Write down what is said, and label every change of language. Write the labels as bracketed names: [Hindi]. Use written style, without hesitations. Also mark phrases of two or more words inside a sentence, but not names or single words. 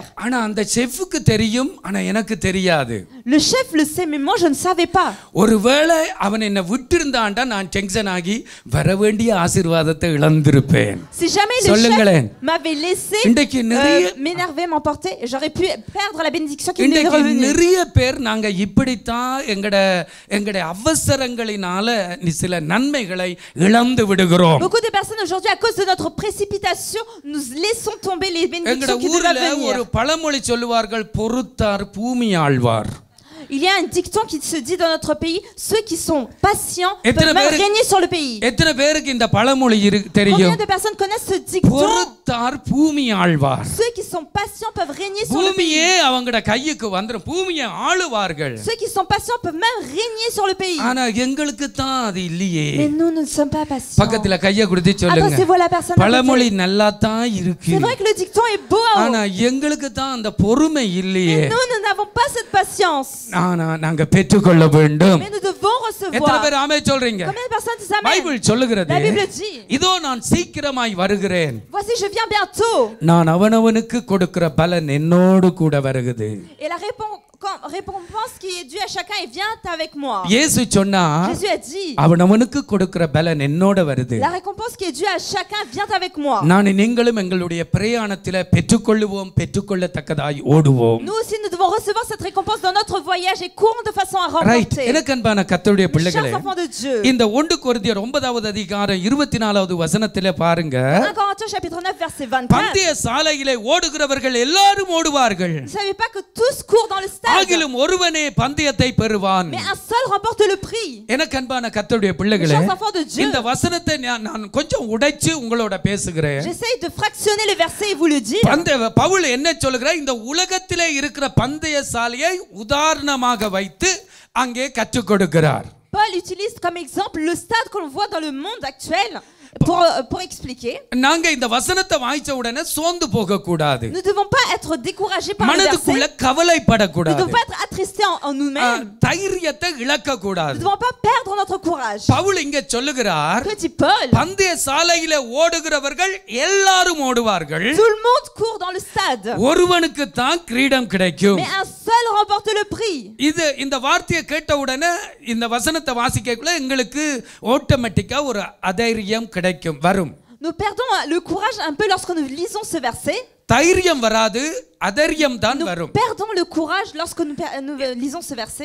[Tamil] ஆனா அந்த செஃப்க்கு தெரியும் ஆனா எனக்கு தெரியாது. [French] Le chef le sait mais moi je ne savais pas. [Tamil] ஒருவேளை அவன் என்ன விட்டிருந்தாண்டா நான் டென்ஷன் ஆகி வர வேண்டிய ஆசீர்வாதத்தை இழந்திருப்பேன். [French] Si jamais le chef m'avait laissé m'énerver, m'emporter, j'aurais pu perdre la bénédiction qui devait revenir. [Tamil] நிறைய பேர் நாங்க இப்படித்தான் எங்கட அவசரங்களினால சில நன்மைகளை இழந்து விடுகிறோம். [French] Beaucoup de personnes aujourd'hui à cause de notre précipitation nous laissons tomber les bénédictions qui devaient venir. [Tamil] ஒரு பழமொழி சொல்லுவார்கள் பொறுத்தார் பூமி ஆழ்வார். [French] Il y a un dicton qui se dit dans notre pays, ceux qui sont patients peuvent même régner sur le pays. [Tamil] எத்தனை பேருக்கு இந்த பழமொழி தெரியும்? [French] Combien de personnes connaissent ce dicton? [Tamil] பொறுத்தார் பூமி ஆழ்வார். [French] Ceux qui sont patients peuvent régner sur le pays. [Tamil] பூமியே அவங்கட கைக்கு வந்துரும். பூமியை ஆளுவார்கள். [French] Ceux qui sont patients peuvent même régner sur le pays. [Tamil] ஆனா எங்களுக்கு தான் அது இல்லையே. [French] Mais nous ne sommes pas patients. [Tamil] பக்கத்துல கையை கொடுத்து சொல்லுங்க. [French] Adressez-vous à la personne. [Tamil] பழமொழி நல்லா தான் இருக்கு. [French] C'est vrai que le dicton est beau. [Tamil] ஆனா எங்களுக்கு தான் அந்த பொறுமை இல்லையே. [French] Nous n'avons pas cette patience. [Tamil] நாங்க பெற்றுக்கொள்ள வேண்டும். [French] Mais nous devons recevoir. [Tamil] எத்தனை பேர் ஆமென் சொல்றீங்க? [French] Combien de personnes disent amen? [Tamil] பைபிள் சொல்லுகிறது. [French] La Bible dit. [Tamil] இதோ நான் சீக்கிரமாய் வருகிறேன். [French] Voici je viens bientôt. [Tamil] நான் அவனவனுக்கு கொடுக்கிற பலன் என்னோடு கூட வருகிறது. [French] Et la récompense qui est due à chacun et vient avec moi. [Tamil] இயேசு சொன்னா [French] Jésus a dit. [Tamil] அவனவனுக்கு கொடுக்கிற பலன் என்னோட வருது. [French] La récompense qui est due à chacun vient avec moi. [Tamil] நான் நீங்களும் எங்களுடைய பிரயாணத்திலே பெற்றுக்கொள்ளுவோம் பெற்றுக்கொள்ளத்தக்கதாய் ஓடுவோம். [French] Nous aussi nous devons recevoir cette récompense dans notre voyage et courons de façon à remporter. [Tamil] எனக்கு அன்பான கர்த்தருடைய பிள்ளைகளே, [French] Chers enfants de Dieu. [Tamil] இந்த 1 கொரிந்தியர் 9வது அதிகாரம் 24வது வசனத்திலே பாருங்க. [French] 1 Corinthiens chapitre 9 verset 24. [Tamil] பந்தய சாலையிலே ஓடுகிறவர்கள் எல்லாரும் ஓடுவார்கள். [French] Vous savez pas que tous courent dans le stade. [Tamil] ஆகிலும் ஒருவனே பந்தயத்தை பெறுவான். [French] Mais un seul remporte le prix. [Tamil] எனக்கு அன்பான கர்த்தருடைய பிள்ளைகளே, [French] Chers enfants de Dieu. [Tamil] இந்த வசனத்தை நான் கொஞ்சம் உடைச்சு உங்களோட பேசுகிறேன். [French] J'essaie de fractionner les versets et vous le dire. [Tamil] பவுல் என்ன சொல்கிறார்? இந்த உலகத்திலே இருக்கிற பந்தய சாலையை உதாரணமாக வைத்து அங்கே கற்றுக் கொடுக்கிறார். [French] Paul utilise comme exemple le stade que l'on voit dans le monde actuel pour expliquer. [Tamil] நாங்க இந்த வசனத்தை வாசிச்ச உடனே சோர்ந்து போக கூடாது. [French] Nous ne devons pas être découragés par les versets. [Tamil] மனதுக்குள்ள கவலைப்பட கூடாது. [French] Nous ne devons pas être attristés en nous-mêmes. [Tamil] தைரியத்தை இழக்க கூடாது. [French] Nous ne devons pas perdre notre courage. [Tamil] பவுல் இங்கே சொல்லுகிறார், [French] Que dit Paul? [Tamil] பந்தய சாலையிலே ஓடுகிறவர்கள் எல்லாரும் ஓடுவார்கள். [French] Tout le monde court dans le stade. [Tamil] ஒருவனுக்கு தான் கிரீடம் கிடைக்கும். [French] Mais un seul remporte le prix. [Tamil] இந்த வார்த்தையை கேட்ட உடனே இந்த வசனத்தை வாசிக்கக்குள்ள எங்களுக்கு ஆட்டோமேட்டிக்கா ஒரு அதைரியம் கிடைக்கும் வரும். [French] Nous perdons le courage un peu lorsque nous lisons ce verset. [Tamil] தைரியம் வராது, அதரியம் தான் வரும். [French] Nous perdons le courage lorsque nous lisons ce verset.